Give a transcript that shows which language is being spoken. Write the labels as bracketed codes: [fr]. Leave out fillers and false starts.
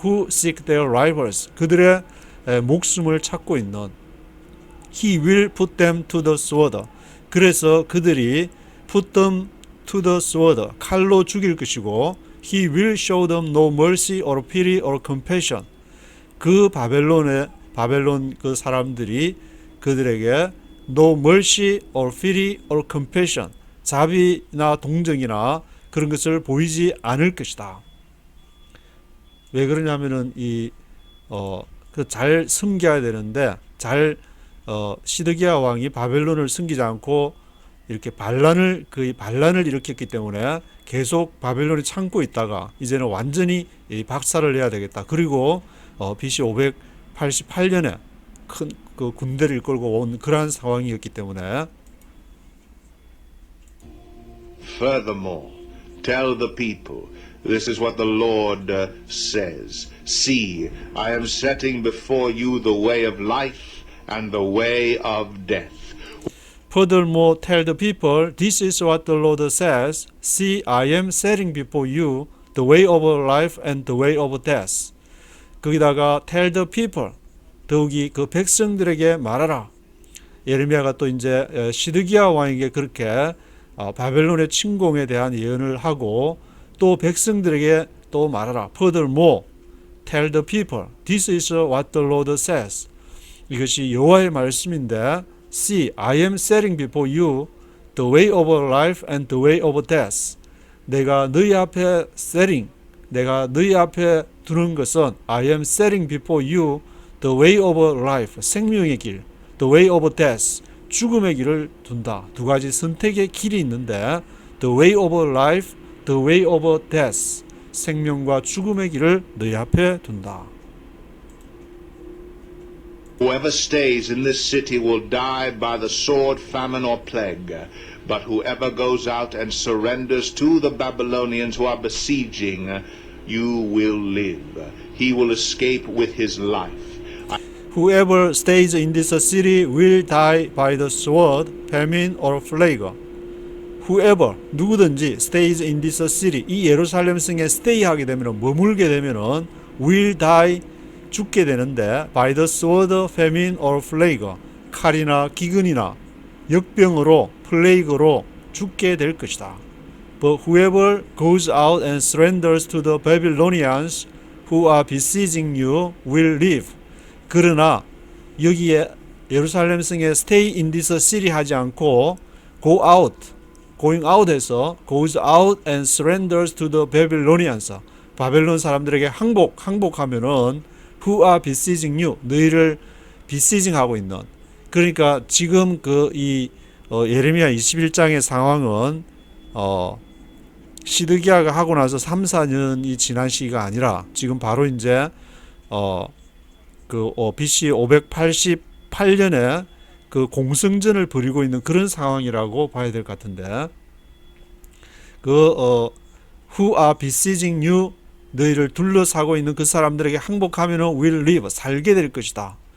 [en] who seek their rivals 그들의 목숨을 찾고 있는 he will put them to the sword 그래서 그들이 put them to the sword 칼로 죽일 것이고 he will show them no mercy or pity or compassion 그 바벨론 그 사람들이 그들에게 no mercy or pity or compassion 자비나 동정이나 그런 것을 보이지 않을 것이다. [ko] 왜 그러냐면은 잘 섬겨야 되는데 시드기야 왕이 바벨론을 섬기지 않고 이렇게 반란을 일으켰기 때문에 계속 바벨론이 참고 있다가 이제는 완전히 박살을 내야 되겠다. 그리고 BC 588년에 큰 그 군대를 이끌고 온 그러한 상황이었기 때문에 [en] Furthermore, tell the people, this is what the Lord says. See, I am setting before you the way of life and the way of death. Furthermore, tell the people, this is what the Lord says. See, I am setting before you the way of life and the way of death. [ko] 거기다가 tell the people, 더욱이 그 백성들에게 말하라. 예레미야가 또 이제 시드기야 왕에게 그렇게 바벨론의 침공에 대한 예언을 하고 또 백성들에게 또 말하라. [en] Furthermore, tell the people, this is what the Lord says. 이것이 여호와의 말씀인데 See, I am setting before you the way of life and the way of death. [ko] 내가 너희 앞에 내가 너희 앞에 두는 것은 I am setting before you the way of life, 생명의 길, the way of death, 죽음의 길을 둔다. 두 가지 선택의 길이 있는데 the way of life, the way of death, 생명과 죽음의 길을 너희 앞에 둔다. [en] Whoever stays in this city will die by the sword, famine, or plague. But whoever goes out and surrenders to the Babylonians who are besieging, you will live. He will escape with his life. Whoever stays in this city will die by the sword, famine, or plague. [ko] Whoever, 누구든지 stays in this city, 이 예루살렘 성에 stay하게 되면 머물게 되면은 will die, 죽게 되는데 by the sword, famine, or plague, 칼이나 기근이나 역병으로, 플레이그로 죽게 될 것이다. [en] But whoever goes out and surrenders to the Babylonians who are besieging you will live. [ko] 그러나 여기에 예루살렘 성에 stay in this city 하지 않고 going out해서 goes out and surrenders to the Babylonians. 바벨론 사람들에게 항복하면은 who are besieging you, 너희를 besieging하고 있는. 그러니까 지금 예레미야 21장의 상황은 시드기야가 하고 나서 3, 4년이 지난 시기가 아니라 지금 바로 이제 BC 588년에 그 공성전을 벌이고 있는 그런 상황이라고 봐야 될 것 같은데 who are besieging you, 너희를 둘러싸고 있는 그 사람들에게 항복하면은 will live, 살게 될 것이다.